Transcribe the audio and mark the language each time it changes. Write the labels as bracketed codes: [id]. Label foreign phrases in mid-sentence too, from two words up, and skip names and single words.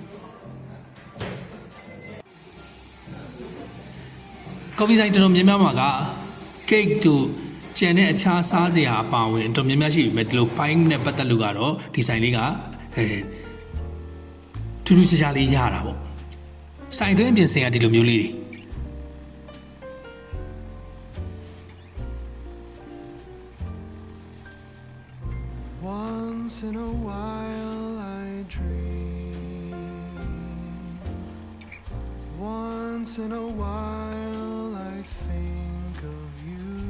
[my] ကော်ဖီဆိုင်တော်တော်များများမှာက cake တို့ကျန်တဲ့အခြားစားစရာအပါအဝင်တော်များများရှိပြီမဲ့ဒီလိုပိုင်းနဲ့ပတ်သက်လို့ကတော့ဒီဆိုင်လေးကထူးထူးခြားခြားလေးရတာပေါ့ဆိုင်တွင်းအပြင်စင်ကဒီလိုမျိုးလေးတွေ [en] Once in a while I dream. Once in a while I think of you.